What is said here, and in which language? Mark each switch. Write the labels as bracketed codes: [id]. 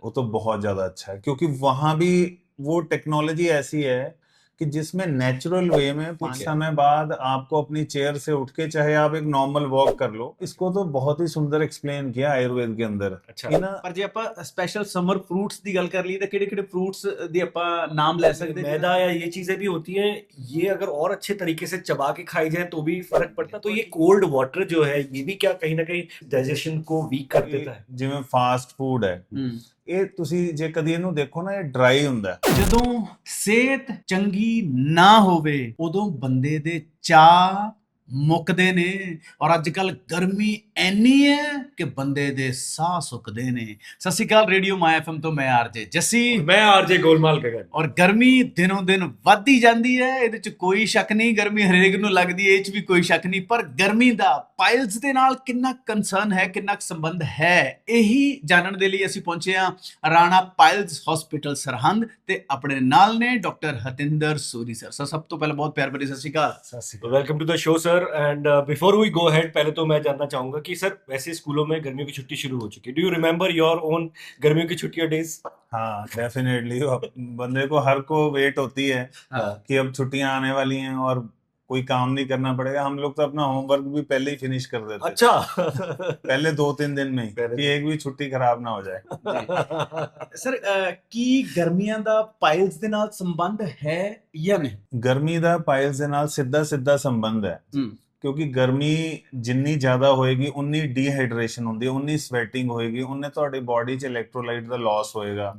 [hi] वो तो बहुत ज्यादा अच्छा है, क्योंकि वहां भी वो टेक्नोलॉजी ऐसी है कि जिसमें नेचुरल वे में कुछ ठीक है। समय बाद आपको अपनी चेयर से उठ के चाहे आप एक नॉर्मल वॉक कर लो। इसको तो बहुत ही सुंदर एक्सप्लेन किया आयुर्वेद के अंदर [pa] ਅੱਛਾ [hi] कि ना। [pa] ਪਰ ਜੇ ਆਪਾਂ ਸਪੈਸ਼ਲ ਸਮਰ ਫਰੂट्स ਦੀ ਗੱਲ ਕਰ ਲਈ ਤਾਂ ਕਿਹੜੇ ਫਰੂट्स ਦੀ ਆਪਾਂ ਨਾਮ ਲੈ ਸਕਦੇ हैं? [hi] मैदा या ये चीजें भी होती हैं, ये अगर और अच्छे तरीके से चबा के खाई जाए तो भी फर्क पड़ता है। तो ये कोल्ड वाटर जो है ये भी क्या कहीं ना कहीं डाइजेशन को वीक कर देता है? [pa] ਜਿਵੇਂ ਫਾਸਟ ਫੂਡ ਹੈ, ਹੂੰ ਇਹ ਤੁਸੀਂ ਜੇ ਕਦੀ ਇਹਨੂੰ ਦੇਖੋ ਨਾ, ਇਹ ਡਰਾਈ ਹੁੰਦਾ ਹੈ। ਜਦੋਂ ਸਿਹਤ ਚੰਗੀ ਨਾ ਹੋਵੇ ਉਦੋਂ ਬੰਦੇ ਦੇ ਚਾਹ ਮੁੱਕਦੇ ਨੇ ਔਰ ਅੱਜ ਕੱਲ ਗਰਮੀ ਐਨੀ ਹੈ ਕਿ ਬੰਦੇ ਦੇ ਸਾਹ ਸੁੱਕਦੇ ਨੇ। ਸਤਿ ਸ਼੍ਰੀ ਅਕਾਲ, ਰੇਡੀਓ ਮਾਈ ਐਫਐਮ ਤੋਂ ਮੈਂ ਆਰਜੇ ਜੱਸੀ [hi] मैं आरजे गोलमाल गगन। [pa] ਔਰ ਗਰਮੀ ਦਿਨੋਂ ਦਿਨ ਵੱਧਦੀ ਜਾਂਦੀ ਹੈ, ਇਹਦੇ ਚ ਕੋਈ ਸ਼ੱਕ ਨਹੀਂ। ਗਰਮੀ ਹਰੇਕ ਨੂੰ ਲੱਗਦੀ ਹੈ, ਇਹ ਚ ਵੀ ਕੋਈ ਸ਼ੱਕ ਨਹੀਂ। ਪਰ ਗਰਮੀ ਦਾ ਪਾਇਲਸ ਦੇ ਨਾਲ ਕਿੰਨਾ ਕੰਸਰਨ ਹੈ, ਕਿੰਨਾ ਕੁ ਸੰਬੰਧ ਹੈ, ਇਹੀ ਜਾਣਨ ਦੇ ਲਈ ਅਸੀਂ ਪਹੁੰਚੇ ਹਾਂ ਰਾਣਾ ਪਾਇਲਸ ਹਸਪੀਟਲ ਸਰਹੰਦ ਤੇ ਆਪਣੇ ਨਾਲ ਨੇ ਡਾਕਟਰ ਹਤਿੰਦਰ ਸੂਰੀ ਸਰ। ਸਭ ਤੋਂ ਪਹਿਲਾਂ ਬਹੁਤ ਪਿਆਰ ਭਰੀ ਸਤਿ ਸ਼੍ਰੀ ਅਕਾਲ। [en] तो welcome to the show sir. And before we go ahead, [hi] पहले तो मैं जानना चाहूंगा कि सर वैसे स्कूलों में गर्मियों की छुट्टी शुरू हो चुकी है। [en] do you remember your own [hi] गर्मियों की छुट्टियां डेज? हाँ डेफिनेटली, बंदे को हर को वेट होती है हाँ। कि अब छुट्टियां आने वाली हैं और कोई काम नहीं करना पड़ेगा। हम लोग तो अपना होमवर्क भी पहले ही फिनिश कर देते हैं, अच्छा। पहले 2-3 दिन में ही, पहले कि एक भी छुट्टी खराब ना हो जाए। [pa] ਸਰ ਕੀ ਗਰਮੀਆਂ ਦਾ ਪਾਇਲਸ ਦੇ ਨਾਲ ਸੰਬੰਧ ਹੈ ਜਾਂ ਨਹੀਂ? ਗਰਮੀ ਦਾ ਪਾਇਲਸ ਦੇ ਨਾਲ ਸਿੱਧਾ ਸੰਬੰਧ ਹੈ, ਹੂੰ ਕਿਉਂਕਿ ਗਰਮੀ ਜਿੰਨੀ ਜ਼ਿਆਦਾ ਹੋਏਗੀ ਉਨੀ ਡੀਹਾਈਡਰੇਸ਼ਨ ਹੁੰਦੀ ਹੈ, ਉਨੀ ਸਵੈਟਿੰਗ ਹੋਏਗੀ, ਉਹਨੇ ਤੁਹਾਡੀ ਬਾਡੀ 'ਚ ਇਲੈਕਟ੍ਰੋਲਾਈਟ ਦਾ ਲਾਸ ਹੋਏਗਾ